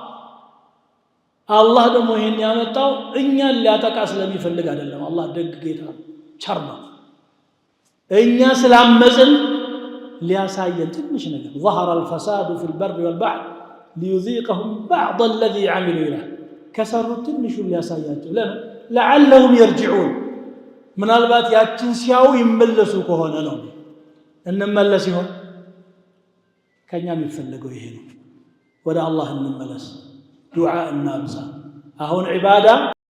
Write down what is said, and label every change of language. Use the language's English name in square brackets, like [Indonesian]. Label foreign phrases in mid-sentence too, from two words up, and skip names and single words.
[Amharic] አላህ ደግሞ ይሄን ያመጣው እኛን ሊያጠቃ ስለሚፈልግ አይደለም አላህ ደግ ጌታ ቸር ነው እኛ ስላመጽን ሊያሳየን ትንሽ ነገር [Arabic] ظهر الفساد في البر والبحر ليذيقهم بعض الذي عملوا له كسروا [Amharic] ትንሹ ሊያሳያቸው [Arabic] لعلهم يرجعون [Amharic] ምናልባት ያችን ሲያው ይመለሱ ከሆነ ነው እንመለስ ይሆን ከኛ የሚፈልገው ይሄ ነው ወደ አላህ እንመለስ ዱዓ እናብዛ አሁን ዒባዳ